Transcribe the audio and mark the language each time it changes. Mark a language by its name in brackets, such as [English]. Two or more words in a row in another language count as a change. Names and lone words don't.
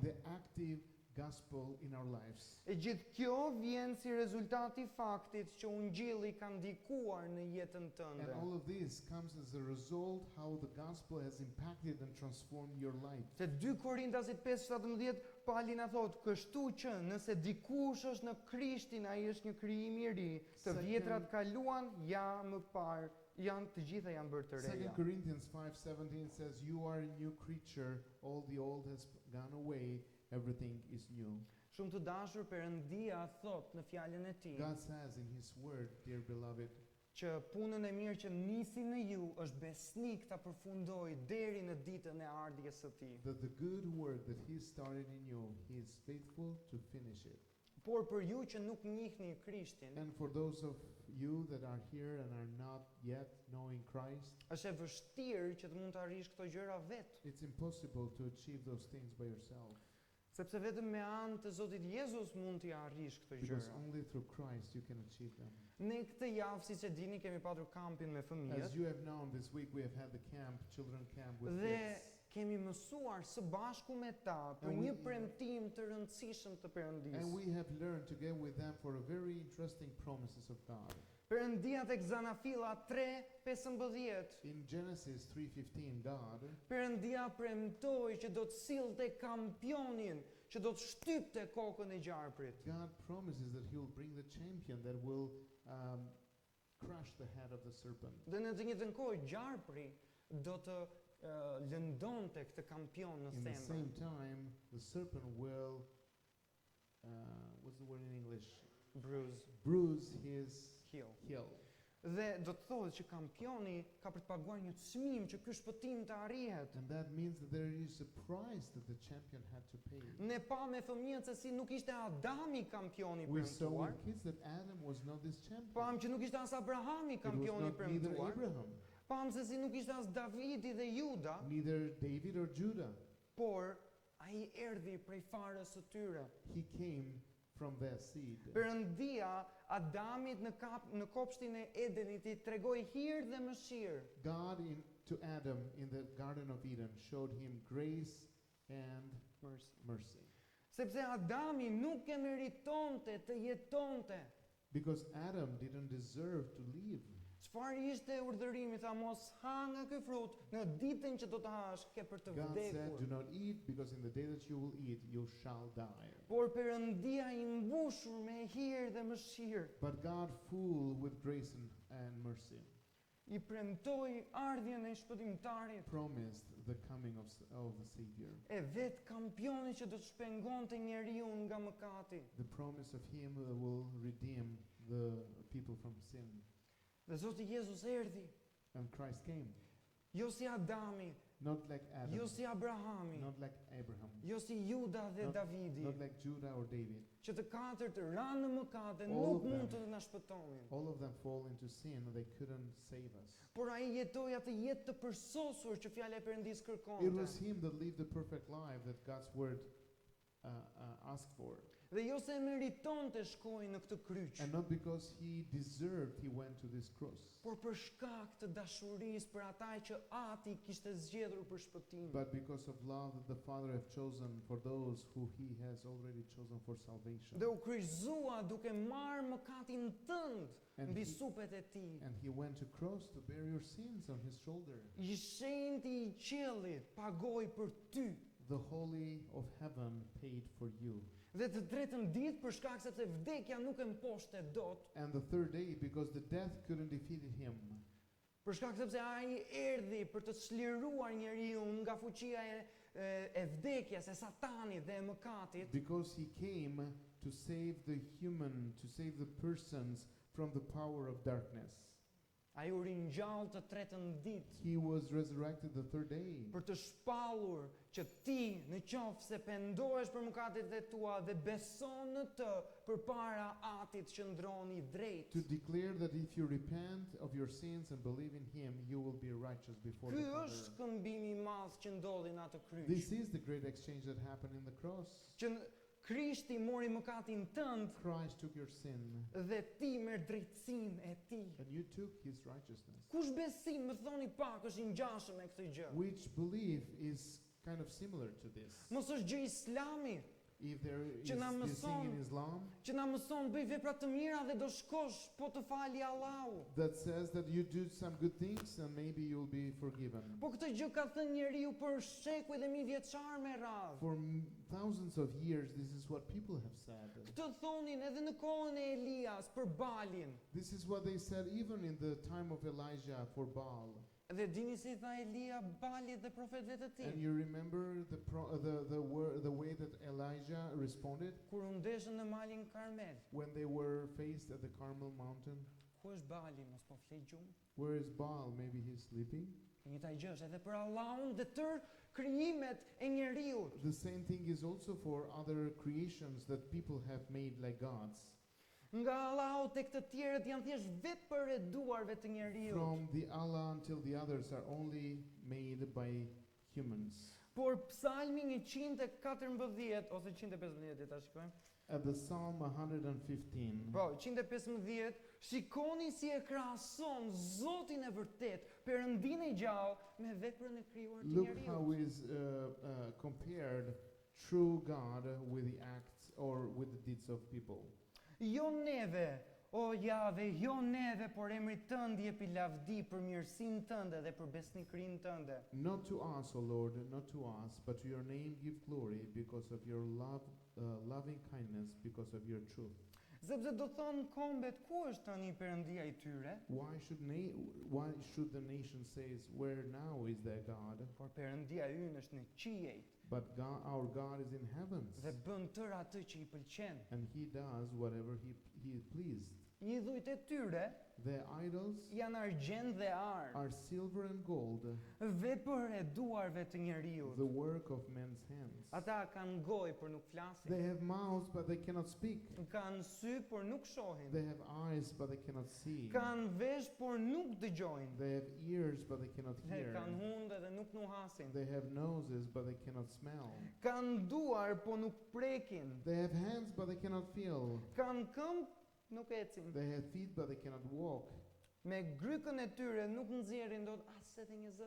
[English] the active gospel in our lives. [Albanian] E gjithë kjo vjen si rezultati i faktit që ungjilli ka ndikuar në jetën [English] And [Albanian] tënde. [English] all of this comes as a result how the gospel has impacted and transformed your life. [Albanian] Te 2 Korintasit 5:17 Pali na thot, kështu që nëse dikush është në Krishtin, ai është një krijim i ri, të [English] Second- [Albanian] vjetrat kaluan, ja më parë, të gjitha janë bërë të [English] 2 [Albanian] reja. [English] Corinthians 5:17 says, you are a new creature, all the old has gone away, everything is new. [Albanian] Shumë të dashur, Perëndia thot në fjalën e tij [English] God says in his word, dear beloved, [Albanian] që punën e mirë që nisi në ju është besnik ta përfundoj deri në ditën e ardhjes së tij. [English] that the good work that he started in you, he is faithful to finish it. [Albanian] Por për ju që nuk njihni Krishtin, [English] And for those of you that are here and are not yet knowing Christ, [Albanian] është e vështirë që të mund të arrish këto gjëra vetë, [English] it's impossible to achieve those things by yourself. [Albanian] sepse vetëm me anë të Zotit Jezus mund t'i arrish këto [English] Because [Albanian] gjëra. [English] only through Christ you can achieve them. [Albanian] Ne këtë javë, siç e dini, kemi patur kampin me [English] As [Albanian] fëmijët [English] you have known, this week we have had the camp, children camp with [Albanian] dhe [English] kids. [Albanian] kemi mësuar së bashku me ta për [English] And we- [Albanian] një premtim të rëndësishëm të [English] And [Albanian] Perëndisë. [English] we have learned together with them for a very interesting promises of God. [Albanian] Perëndia tek Zanafilla 3:15. [English] In Genesis 3:15, God [Albanian] Perëndia premtoi që do të sillte kampionin që do të shtypte kokën e gjarprit. [English] God promises that He will bring the champion that will crush the head of the serpent. [Albanian] Dhe në të njëjtën kohë gjarpri do të lëndonte këtë kampion në [English] In the [Albanian] themër. [English] same time, the serpent will, what's the word in English? Bruise his Heel. heel. [Albanian] Dhe do të thotë që kampioni ka për të paguar një çmim që ky shpëtim të arrihet. [English] And that means that there is a price that the champion had to pay. [Albanian] Ne pa me fëmijët se si nuk ishte Adami kampioni [English] We saw [Albanian] premtuar, [English] with kids that Adam was not this champion. [Albanian] pam që nuk ishte as Abrahami [English] It was [Albanian] kampioni [English] not neither [Albanian] premtuar, [English] Abraham, [Albanian] pam se si nuk ishte as Davidi dhe Juda, [English] neither David or Judah. [Albanian] por ai erdhi prej farës së tyre. [English] He came from their seed. [Albanian] Perëndia Adamit në kopshtin e Edenit I tregoi hir dhe mëshirë. [English] God to Adam in the Garden of Eden showed him grace and mercy. [Albanian] Sepse Adami nuk e meritonte të jetonte. [English] Because Adam didn't deserve to live. [Albanian] Çfarë ishte urdhërimi? Tha mos ha nga ky frut, në ditën që do të hash ke për të [English] God said, [Albanian] vdekur. [English] do not eat, because in the day that you will eat, you shall die. [Albanian] Por Perëndia I mbushur me hir dhe mëshirë, [English] But God, full with grace and mercy, [Albanian] I premtoi ardhjen e shpëtimtarit, [English] promised the coming of the Savior. [Albanian] e vet kampioni që do të shpengonte njeriu nga mëkati. [English] The promise of Him that will redeem the people from sin. [Albanian] Dhe Zoti Jezus erdhi, [English] And Christ came, [Albanian] jo si Adami, [English] not like Adam, [Albanian] jo si Abrahami, [English] not like Abraham, [Albanian] jo si Juda dhe [English] Not- [Albanian] Davidi, [English] not like Judah or David. [Albanian] që të katërt ranë në mëkat dhe [English] All [Albanian] nuk [English] of them. [Albanian] mund të na shpëtonin. [English] All of them fall into sin, they couldn't save us. [Albanian] Por ai jetoi atë jetë të përsosur që fjala e Perëndis [English] It [Albanian] kërkonte. [English] was him that lived the perfect life that God's word asked for. [Albanian] Dhe jo se meritonte shkojë në këtë kryq, [English] And not because he deserved, he went to this cross. [Albanian] por për shkak të dashurisë për ata që Ati kishte zgjedhur për shpëtim. [English] But because of love that the Father have chosen for those who he has already chosen for salvation. [Albanian] Dhe u kryqëzua duke marrë mëkatin tënd [English] And [Albanian] mbi [English] he, [Albanian] supet e tij. [English] and he went to cross to bear your sins on his shoulder. [Albanian] I shenjti I qiellit pagoi për ty. [English] The Holy of Heaven paid for you. [Albanian] Dhe të tretën ditë për shkak sepse vdekja nuk e mposhte dot, [English] And the third day, because the death couldn't defeat him. [Albanian] për shkak sepse ai erdhi për të çliruar njeriu nga fuqia e vdekjes, e Satanit dhe e mëkatit. [English] Because he came to save the human, to save the persons from the power of darkness. [Albanian] Ai u ringjall të tretën ditë [English] He was resurrected the third day [Albanian] për të shpallur që ti në qoftë se pendohesh për mëkatet e tua dhe beson në të përpara Atit që ndroni drejt. [English] to declare that if you repent of your sins and believe in him, you will be righteous before [Albanian] Ky [English] the [Albanian] është [English] Father. [Albanian] shkëmbimi I madh që ndodhi në atë kryq. [English] This is the great exchange that happened in the cross. [Albanian] Që Krishti mori mëkatin tënd [English] Christ took your sin [Albanian] dhe ti merr drejtësinë e tij. [English] and you took his righteousness. [Albanian] Kush besim, më thoni pak, është I ngjashëm me këtë gjë? [English] Which belief is kind of similar to this. [Albanian] Mos është gjë Islami [English] If there is [Albanian] Që na [English] this thing in [Albanian] mëson- [English] Islam [Albanian] që na mëson bëj vepra të mira dhe do shkosh po të fali Allahu. [English] that says that you do some good things and maybe you'll be forgiven. [Albanian] Po këtë gjë ka thënë njeriu për shekuj dhe mijë vjeçar me radhë. [English] For thousands of years, this is what people have said. [Albanian] Këtë thonin edhe në kohën e Elias për Balin. [English] This is what they said even in the time of Elijah for Baal. [Albanian] Dhe dini si tha Elia Balit dhe profetëve të [English] And [Albanian] tij? [English] you remember the way that Elijah responded [Albanian] Kur u ndeshën në malin Karmel. [English] when they were faced at the Carmel mountain? [Albanian] Ku është Bali, mos po flet gjumë? [English] Where is Baal? Maybe he's sleeping. [Albanian] E njëjta gjë është edhe për Allahun dhe tërë krijimet e njeriu. [English] The same thing is also for other creations that people have made like gods. [Albanian] Nga Allahu tek të tjerët janë thjesht vetë për e duarve të njeriu. [English] From the Allah until the others are only made by humans. [Albanian] Por Psalmi 114 ose 115 ta shikojmë. [English] At the Psalm 115, [Albanian] Po, 115, shikoni si e krahason Zotin e vërtet, Perëndinë e gjallë me veprën e krijuar të [English] look [Albanian] njeriu. [English] how is compared true God with the acts or with the deeds of people. [Albanian] Jo neve, O Jave, jo neve, por emrit tënd jepi lavdi për mirësinë tënde dhe për besnikërinë tënde. [English] Not to us, O Lord, not to us, but to your name give glory because of your loving kindness, because of your truth. [Albanian] Sepse do thonë kombet, ku është tani Perëndia i tyre? [English] Why should the nation say, where now is their God? [Albanian] Por Perëndia ynë është në qiej [English] But God, our God is in heavens, [Albanian] dhe bën tërë atë që i pëlqen. [English] and He does whatever He is pleased. [Albanian] Idhujt e tyre [English] Their idols [Albanian] janë argjend dhe ar, [English] are silver and gold, [Albanian] vepër e duarve të njeriu. [English] the work of men's hands. [Albanian] Ata kanë gojë por nuk flasin, [English] They have mouths, but they cannot speak. [Albanian] kanë sy por nuk shohin, [English] They have eyes, but they cannot see. [Albanian] kanë vesh por nuk dëgjojnë, [English] They have ears, but they cannot [Albanian] dhe [English] hear. [Albanian] kanë hundë dhe nuk nuhasin, [English] They have noses, but they cannot smell. [Albanian] kanë duar por nuk prekin, [English] They have hands, but they cannot feel. [Albanian] kanë këmbë nuk ecin, [English] They have feet, but they cannot walk. [Albanian] me grykën e tyre nuk nxjerrin dot as edhe një zë.